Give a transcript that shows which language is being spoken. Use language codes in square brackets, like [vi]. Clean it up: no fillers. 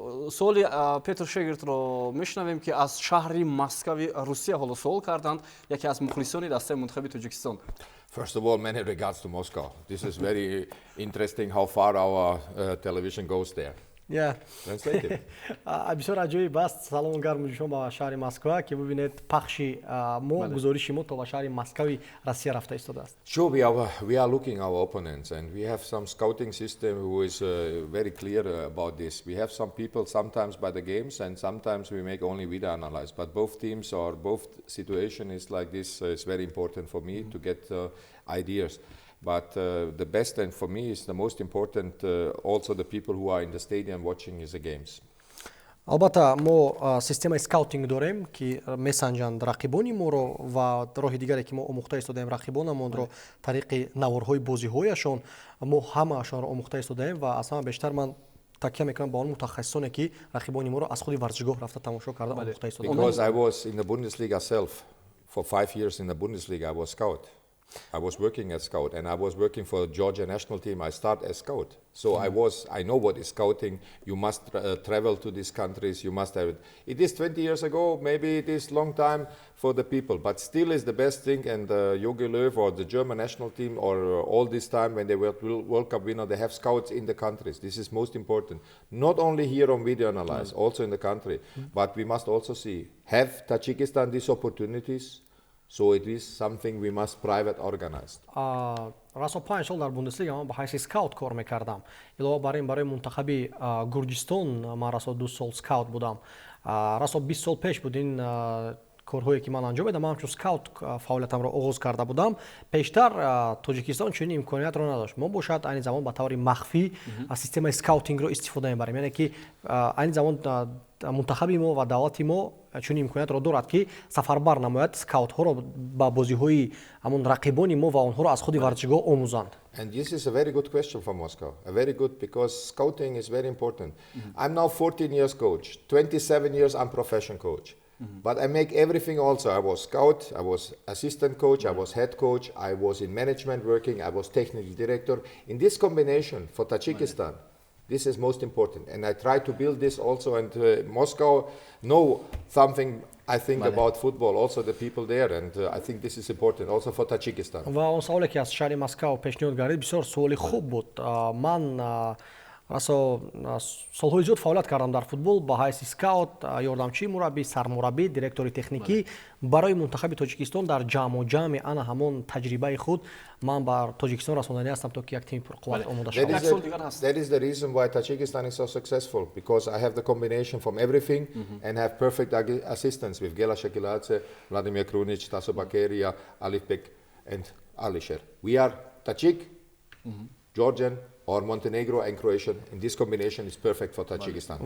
[tg] Суоли Петр Шегртро мешунавем ки аз шаҳри Москваи Русия ҳоло суол карданд, яке аз мухлисони дастаи мунтахаби Тоҷикистон. [en] First of all, many regards to Moscow. This is very interesting how far our television goes there. Translate it. [tg] бисёр аҷоиб аст. Салом гарму шумо ба шаҳри Москва ки бибинед пахши мо, гузориши мо то ба шаҳри Москваи Россия рафта истодааст. [en] Sure, we are looking our opponents, and we have some scouting system who is very clear about this. We have some people sometimes by the games, and sometimes we make only video analysis. But both teams or both situation is like this. It's very important for me to get ideas. But the best, and for me is the most important, also the people who are in the stadium watching the games. [tg] албатта мо системаи скаутинг дорем ки месанҷанд рақибони моро ва роҳи дигаре ки мо омӯхта истодаем рақибонамонро тариқи наворҳои бозиҳояшон. мо ҳамаашонро омӯхта истодаем ва аз ҳама бештар ман такя мекунам ба он мутахассисоне ки рақибони моро аз худи варзишгоҳ рафта тамошо карда омӯхта истодаем. [en] Because I was in the Bundesliga self for 5 years in the Bundesliga. I was scout. I was working as scout, and I was working for the Georgia national team. I start as scout, so I know what is scouting. You must travel to these countries. You must have it. It is 20 years ago, maybe it is long time for the people, but still is the best thing. And Jogi Löw or the German national team, or all this time when they were World Cup winner, they have scouts in the countries. This is most important. Not only here on video analysis, also in the country. But we must also see, have Tajikistan these opportunities? So it is something we must private organize. [tg] расо 5 сол дар Бундеслига ман ба ҳайси скаут кор мекардам. Илова бар ин барои мунтахаби Гурҷистон ман расо 2 сол скаут будам. Расо 20 сол пеш буд ин корҳое ки ман анҷом медам. Ман ҳамчун скаут фаъолиятамро оғоз карда будам. Пештар Тоҷикистон чунин имкониятро надошт. Мо бошад айни замон ба таври махфӣ системаи скаутингро истифода мебарем. Яъне ки айни замон мунтахаби мо ва давлати мо чунин имкониятро дорад ки сафарбар намояд скаутҳоро ба бозиҳои ҳамон рақибони мо ва онҳоро аз худи варзишгоҳ омӯзанд. [en] And this is a very good question for Moscow. A very good, because scouting is very important. I'm now 14 years coach. 27 years I'm professional coach. But I make everything also. I was scout, I was assistant coach, I was head coach, I was in management working, I was technical director. In this combination for Tajikistan, this is most important. And I try to build this also, and Moscow know something, I think, about football, also the people there, and I think this is important also for Tajikistan. [tg] ва он саволе ки аз шаҳри Москав пешниҳод гардид бисёр суоли хуб буд. Ман расо солҳои зиёд фаъолият кардам дар футбол ба ҳайси скаут, ёрдамчии мураббӣ, сармураббӣ, директори техникӣ барои мунтахаби Тоҷикистон дар ҷамъи ана ҳамон таҷрибаи худ ман бар Тоҷикистон расондани ҳастам то ки як тими пурқувват омода шавам. [en] That is the reason why Tajikistan is so successful, because I have the combination from everything and have perfect assistance with Gela Shakiladze, Vladimir Krunic, Taso Bakeria, Alif Bek and Alisher. We are Tajik, Georgian or Montenegro and Croatian. In this combination is perfect for Tajikistan.